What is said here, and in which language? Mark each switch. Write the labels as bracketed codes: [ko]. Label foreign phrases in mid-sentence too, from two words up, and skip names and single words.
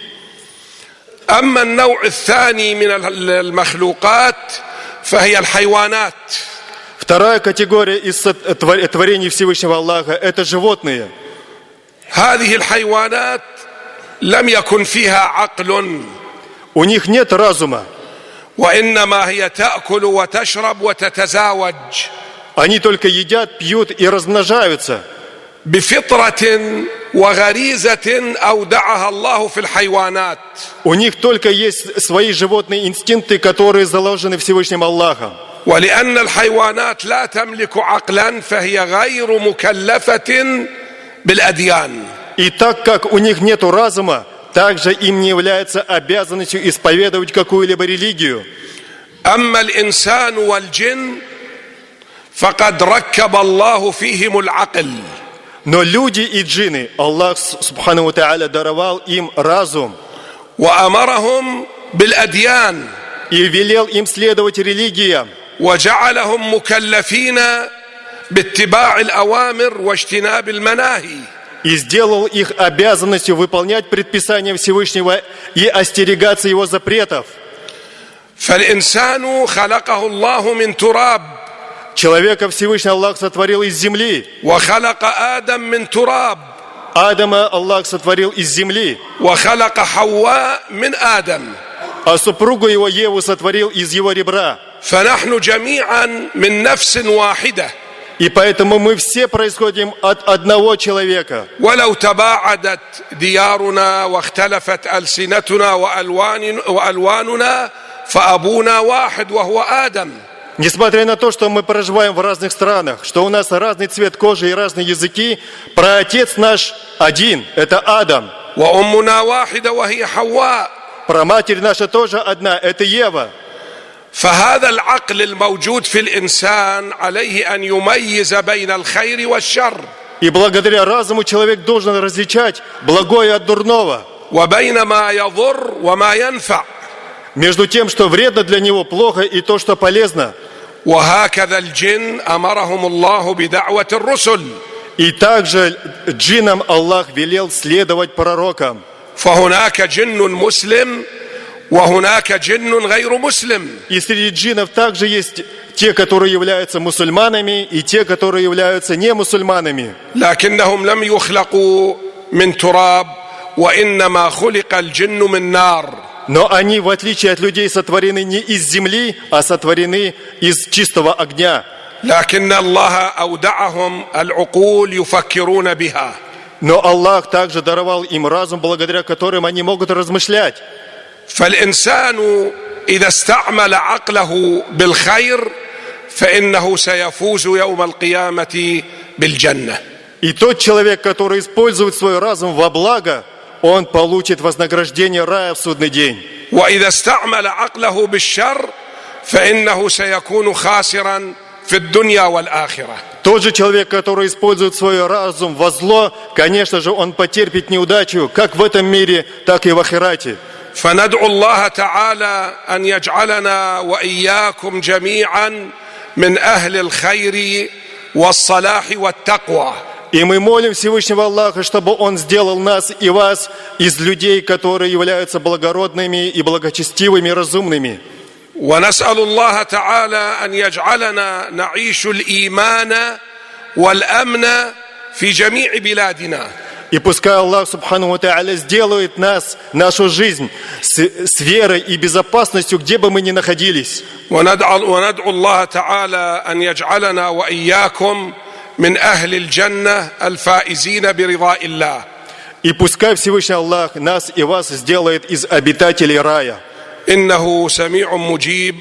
[ar] أما النوع الثاني من المخلوقات فهي الحيوانات. [ru] Вторая категория из творений Всевышнего Аллаха – это животные. [ar] هذه الحيوانات لم يكن فيها عقل. [ru] У них нет разума. [ar] وإنما هي تأكل وتشرب وتتزاوج. [ru] Они только едят, пьют и размножаются. [ar] بفطرة وغريزة أودعها الله في الحيوانات. [ru] У них только есть свои животные инстинкты, которые заложены Всевышним Аллахом. [ar] ولأن الحيوانات لا تملك عقلا فهي غير مكلفة بالأديان. [ru] И так как у них нету разума, также им не является обязанностью исповедовать какую-либо религию. [ar] أما الإنسان والجن فقد ركب الله فيهم العقل. [ru] Но люди и джинны, Аллах [ar] سبحانه وتعالى [ru] даровал им разум [ar] وأمرهم بالأديان [ru] и велел им следовать религиям, [ar] وجعلهم مكلفين باتباع الأوامر واجتناب المناهي. [ru] и сделал их обязанностью выполнять предписания Всевышнего и остерегаться его запретов. [ar] فالإنسان خلقه الله من تراب [ru] Человека Всевышний Аллах сотворил из земли. [ar] وخلق آدم من تراب [ru] Адама Аллах сотворил из земли, [ar] وخلق حواء من آدم [ru] а супругу его Еву сотворил из его ребра. [ar] فنحن جميعا من نفس واحدة. [ru] И поэтому мы все происходим от одного человека. [ar] ولو تباعدت ديارنا واختلفت ألسنتنا وألواننا فأبونا واحد وهو آدم. [ru] Несмотря на то, что мы проживаем в разных странах, что у нас разный цвет кожи и разные языки, праотец наш один, это Адам. [ar] وأمنا واحدة وهي حواء. [ru] Праматерь наша тоже одна, это Ева. [ar] فهذا العقل الموجود في الإنسان عليه أن يميز بين الخير والشر. [ru] И благодаря разуму человек должен различать благое от дурного. [ar] وبين ما يضر وما ينفع. [ru] Между тем, что вредно для него, плохо, и то, что полезно. [ar] وهكذا الجن أمرهم الله بدعوة الرسل. [ru] И также джиннам Аллах велел следовать пророкам. [ar] فهناك جن مسلم وهناك جن غير مسلم. [ru] И среди джиннов также есть те, которые являются мусульманами, и те, которые являются не мусульманами. [ar] لكنهم لم يخلقوا من تراب وإنما خلق الجن من نار. [ru] Но они, в отличие от людей, сотворены не из земли, а сотворены из чистого огня. [ar] لكن الله أودعهم العقول يفكرون بها. [ru] Но Аллах также даровал им разум, благодаря которым они могут размышлять. [ar] فالإنسان إذا استعمل عقله بالخير فإنه سيفوز يوم القيامة بالجنة. [ru] И тот человек, который использует свой разум во благо, он получит вознаграждение рая в судный день. [ar] وإذا استعمل عقله بالشر فإنه سيكون خاسرا في الدنيا والآخرة. [ru] Тот же человек, который использует свой разум во зло, конечно же, он потерпит неудачу как в этом мире, так и в ахирате. [ar] فندعو الله تعالى أن يجعلنا وإياكم جميعا من أهل الخير والصلاح والتقوى. [ru] И мы молим Всевышнего Аллаха, чтобы Он сделал нас и вас из людей, которые являются благородными и благочестивыми, разумными. [ar] ونسأل الله تعالى أن يجعلنا نعيش الإيمان والأمن في جميع بلادنا. [ru] И пускай Аллах [ar] سبحانه وتعالى [ru] сделает нас, нашу жизнь с верой и безопасностью, где бы мы ни находились. [ar] وندعو الله تعالى أن يجعلنا وإياكم من أهل الجنة الفائزين برضاء الله. [ru] И пускай Всевышний Аллах нас и вас сделает из обитателей рая. [ar] إنه سميع مجيب.